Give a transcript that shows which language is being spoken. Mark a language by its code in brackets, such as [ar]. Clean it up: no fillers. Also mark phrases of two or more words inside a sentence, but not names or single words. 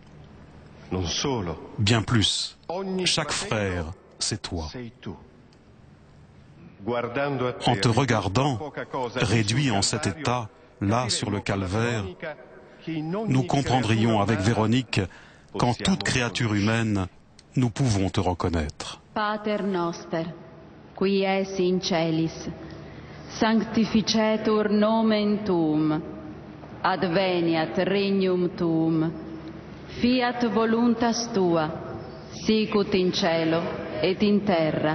[fr] Bien plus, chaque frère, c'est toi. En te regardant, réduit en cet état, là sur le calvaire, nous comprendrions avec Véronique qu'en toute créature humaine, nous pouvons te reconnaître. [la] Pater noster, qui es in celis, sanctificetur nomen tuum, adveniat regnum tuum, fiat voluntas tua, sicut in cielo et in terra.